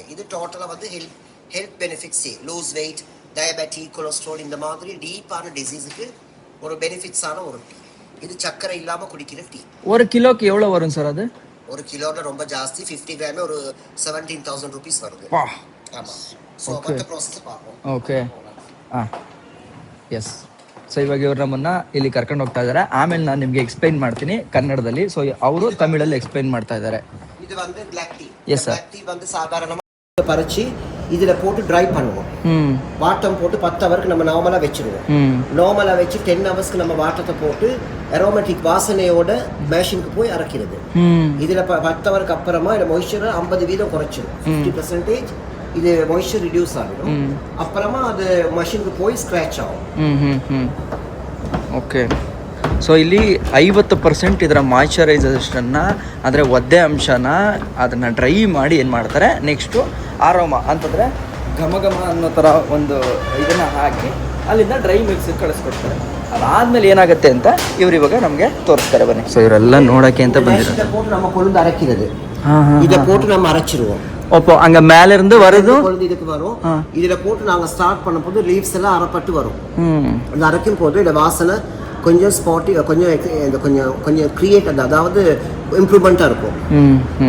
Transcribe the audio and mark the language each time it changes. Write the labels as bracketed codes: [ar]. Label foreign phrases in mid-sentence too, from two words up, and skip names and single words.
[ta] இது டோட்டலா வந்து [en] health benefits, lose weight, diabetic, cholesterol, [ta] இந்த மாதிரி டீப்பான டிசீஸுக்கு ஒரு பெனிஃபிட்ஸான ஒரு டீ. இது சக்கரை இல்லாம குடிக்கிற டீ. ஒரு கிலோக்கு எவ்வளவு வரும் சார் அது? ஒரு கிலோல ரொம்ப ஜாஸ்தி, 50 கிராமே ஒரு 17,000 rupees வருது. ஆமா. சோ மொத்த ப்ராசஸ் பார்ப்போம். [en] okay, yes. [kn] ಸೊ ಇವಾಗ ಇವ್ರು ನಮ್ಮನ್ನ ಇಲ್ಲಿ ಕರ್ಕೊಂಡು ಹೋಗ್ತಾ ಇದ್ದಾರೆ. ಆಮೇಲೆ ನಾನು ನಿಮ್ಗೆ ಎಕ್ಸ್ಪ್ಲೈನ್ ಮಾಡ್ತೀನಿ ಕನ್ನಡದಲ್ಲಿ. ಸೊ ಅವರು ತಮಿಳಲ್ಲಿ ಎಕ್ಸ್ಪ್ಲೈನ್ ಮಾಡ್ತಾ ಇದ್ದಾರೆ. [ta] இது வந்து [en] black tea. Yes, sir. black tea [ta] வந்து சாதாரணமா பறிச்சு இதுல போட்டு ட்ரை பண்ணுவோம். வாட்டம் போட்டு 10 ஹவருக்கு நம்ம நார்மலா வெச்சிடுவோம். நார்மலா வெச்சு 10 ஹவர்ஸ்க்கு நம்ம வாட்டத்தை போட்டு அரோமேட்டிக் வாசனையோட மேஷினுக்கு போய் அரைக்கிறது. இதுல 10 ஹவருக்கு அப்புறமா இந்த மாய்ஸ்சரை 50% குறைச்சிடும். 50% இது [en] moisture reduce [ta] ஆகிடும். அப்புறமா அது மெஷினுக்கு போய் ಸ್ಕ್ರಾಚ್ ஆகும். [kn] ಓಕೆ, ಸೊ ಇಲ್ಲಿ 50% ಇದರ ಮಾಯ್ಚರೈಸೇಷನ್ನ ಅಂದರೆ ಒದ್ದೆ ಅಂಶನ ಅದನ್ನು ಡ್ರೈ ಮಾಡಿ ಏನು ಮಾಡ್ತಾರೆ, ನೆಕ್ಸ್ಟು ಆರೋಮ ಅಂತಂದರೆ ಘಮ ಅನ್ನೋ ಥರ ಒಂದು ಇದನ್ನು ಹಾಕಿ ಅಲ್ಲಿಂದ ಡ್ರೈ ಮಿಕ್ಸಿಗೆ ಕಳಿಸ್ಕೊಡ್ತಾರೆ. ಅದಾದಮೇಲೆ ಏನಾಗುತ್ತೆ ಅಂತ ಇವ್ರು ಇವಾಗ ನಮಗೆ ತೋರಿಸ್ತಾರೆ. ಬನ್ನಿ. ಸೊ ಇವರೆಲ್ಲ ನೋಡೋಕ್ಕೆ ಅಂತ ಬಂದಿರೋದು. [ta] போட்டு நம்ம கொழுந்து அரைக்கிறது. இத போட்டு நம்ம அரைச்சிடுவோம். அப்போ அங்க மேல இருந்து வருது கொழுந்து இதுக்கு வரும். இதுல போட்டு நாங்க ஸ்டார்ட் பண்ணும்போது லீவ்ஸ் எல்லாம் அரைப்பட்டு வரும். அந்த அரைக்கும் போது இந்த வாசனை கொஞ்சம் ஸ்பாட்டி, கொஞ்சம் கிரியேட், அதாவது இம்ப்ரூவ்மெண்டா இருக்கும்.